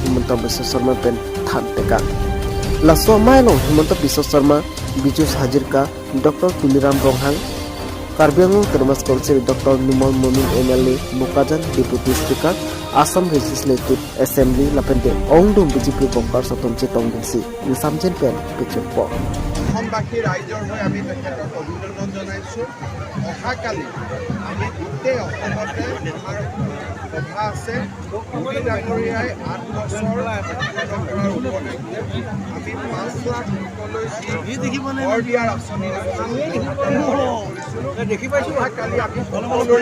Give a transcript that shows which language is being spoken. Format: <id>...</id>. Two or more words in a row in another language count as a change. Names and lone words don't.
<mjw>Himanta Biswa Sarma pen than tekang Laso Mailong Himanta Biswa Sarma Bijus Hajirka Dr. Tuliram Ronghang Karbi Anglong Thomas Council Dr. Nimol Momin MLA Mukajan</mjw> <en>Deputy Speaker</en> <mjw>Assam Legislative Assembly Lapente Ongdum BJP Bokar Soton Chetong Desi Samjen Pen Pichpo</mjw> <as>অসমবাসী ৰাইজৰ হৈ আমি তেখেতক অভিনন্দন জনাইছোঁ অহাকালি আমি গোটেই অসমতে আমাৰ সভা আছে মোদী ডাঙৰীয়াই 8 বছৰ আমি 5 লাখ লোকলৈ ঘৰ দিয়াৰ আঁচনি দেখি পাইছোঁ অহাকালি আমি সকলোৰে</as>